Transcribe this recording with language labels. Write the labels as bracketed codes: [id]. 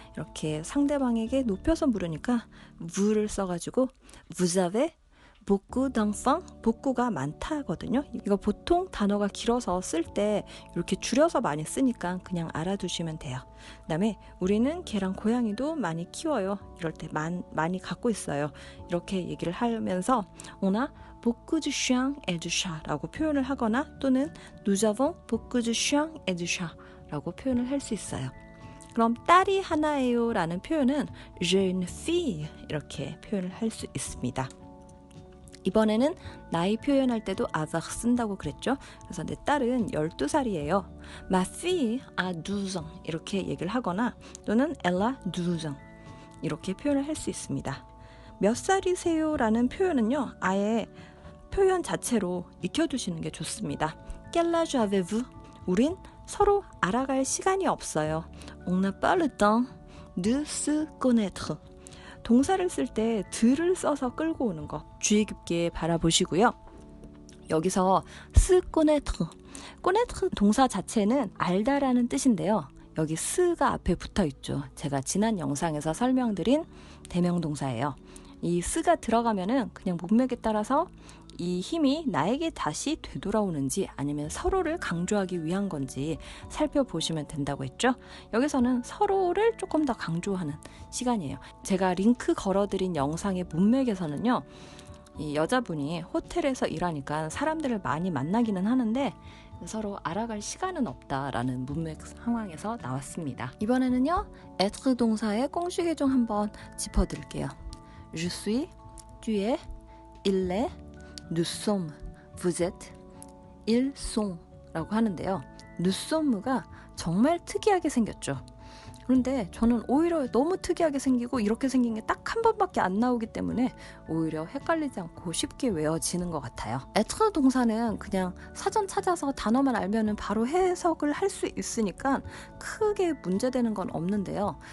[ko] 이렇게 상대방에게 높여서 물으니까 vous를 써가지고 [fr] vous avez beaucoup d'enfants, [ko] 복구가 많다거든요. 이거 보통 단어가 길어서 쓸 때 이렇게 줄여서 많이 쓰니까 그냥 알아두시면 돼요. 그 다음에 우리는 개랑 고양이도 많이 키워요. 이럴 때 많이 갖고 있어요. 이렇게 얘기를 하면서 [fr] on a beaucoup de chiens et de chats [ko] 라고 표현을 하거나 또는 [fr] nous avons beaucoup de chiens et de chats [ko] 라고 표현을 할 수 있어요. 그럼 딸이 하나예요 라는 표현은 [fr] j'ai une fille [ko] 이렇게 표현을 할 수 있습니다. 이번에는 나이 표현할 때도 avoir 쓴다고 그랬죠. 그래서 내 딸은 12살이에요. [fr] Ma fille a 12 ans [ko] 이렇게 얘기를 하거나 또는 [fr] elle a 12 ans [ko] 이렇게 표현을 할 수 있습니다. 몇 살이세요 라는 표현은요, 아예 표현 자체로 익혀두시는 게 좋습니다. [fr] Quel âge avez-vous? [ko] 우린 서로 알아갈 시간이 없어요. [fr] On n'a pas le temps de se connaître. [ko] 동사를 쓸 때 드를 써서 끌고 오는 거 주의 깊게 바라보시고요. 여기서 se connaître, connaître 동사 자체는 알다라는 뜻인데요. 여기 스가 앞에 붙어 있죠. 제가 지난 영상에서 설명드린 대명동사예요. 이 스가 들어가면은 그냥 문맥에 따라서 이 힘이 나에게 다시 되돌아오는지 아니면 서로를 강조하기 위한 건지 살펴보시면 된다고 했죠. 여기서는 서로를 조금 더 강조하는 시간이에요. 제가 링크 걸어드린 영상의 문맥에서는요, 이 여자분이 호텔에서 일하니까 사람들을 많이 만나기는 하는데 서로 알아갈 시간은 없다라는 문맥 상황에서 나왔습니다. 이번에는요, être 동사의 꽁슈개종 한번 짚어드릴게요. [fr] Je suis, tu es, il est, nous sommes, vous êtes, ils sont [ko] 라고 하는데요. nous sommes가 정말 특이하게 생겼죠. 그런데 저는 오히려 너무 특이하게 생기고 이렇게 생긴 게 딱 한 번밖에 안 나오기 때문에 오히려 헷갈리지 않고 쉽게 외워지는 것 같아요. être 동사는 그냥 사전 찾아서 단어만 알면은 바로 해석을 할 수 있으니까 크게 문제되는 건 없는데요.